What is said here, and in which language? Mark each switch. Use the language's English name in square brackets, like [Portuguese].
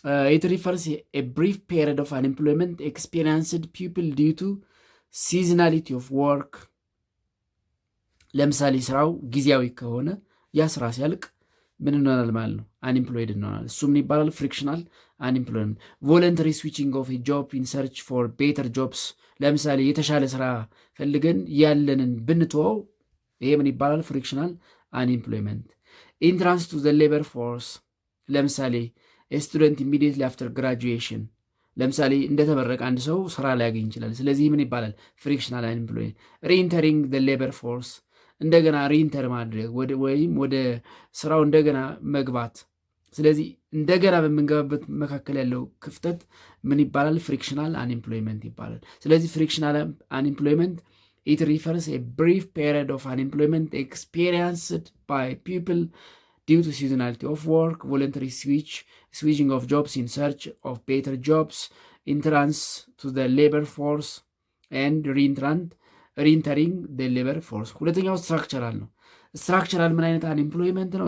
[English] it refers a brief period of unemployment experienced people due to seasonality of work። [Amharic] ለምሳሌ ስራው ጊዜያዊ ከሆነ ያ ስራ ሲያልቅ ምን እንሆናል ማለት ነው? አንኤምፕሎይድ እንሆናል። እሱ ምን ይባላል? ፍሪክሽናል አንኤምፕሎይመንት። [English] ቮለንተሪ ስዊቺንግ ኦፍ ጆብ ኢን ሰርች ፎር ቤተር ጆብስ። [Amharic] ለምሳሌ የተሻለ ስራ ፈልገን ያለንን ብንተወው ይሄ ምን ይባላል? ፍሪክሽናል አንኤምፕሎይመንት። [English] ኢንትራንስ ቱ ዘ ሌበር ፎርስ። [Amharic] ለምሳሌ [English] ስቱደንት ኢሚዲየትሊ አፍተር ግራጁዌሽን፣ [Amharic] ለምሳሌ እንደተመረቀ አንድ ሰው ስራ ሊያገኝ ይችላል። ስለዚህ ምን ይባላል? ፍሪክሽናል አንኤምፕሎይመንት። [English] ሪኢንተሪንግ ዘ ሌበር ፎርስ፣ [Amharic] እንደገና ሪኢንተር ማድረግ ወይም ወደ ስራው እንደገና መግባት። ስለዚህ እንደገና በምንገባበት መካከል ያለው ክፍተት ምን ይባላል? [English] ፍሪክሽናል አንኤምፕሎይመንት [Amharic] ይባላል። ስለዚህ [English] ፍሪክሽናል አንኤምፕሎይመንት it refers a brief period of unemployment experienced by people due to seasonality of work, voluntary switching of jobs in search of better jobs, entrance to the labor force and re-entering the labor force። [Amharic] ሁለተኛው ስትራክቸራል ነው። ስትራክቸራል ምን አይነት አንኤምፕሎይመንት ነው?